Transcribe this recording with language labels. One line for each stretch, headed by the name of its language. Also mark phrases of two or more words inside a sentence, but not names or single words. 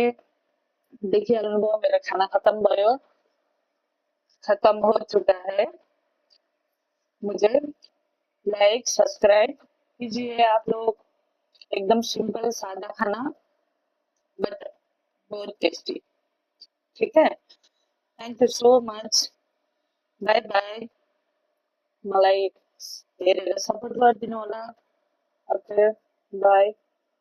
Nepali: देखिहाल्नुभयो मेरो खाना खत्म भयो।
Hindi: खत्म हो चुका है। मुझे लाइक सब्सक्राइब कीजिए आप लोग। एकदम सिंपल सादा खाना बट बहुत टेस्टी। ठीक है।
English: thank you so much. bye bye.
Nepali: मलाई हेरेर सपोर्ट गरिदिनु होला।
English: okay bye.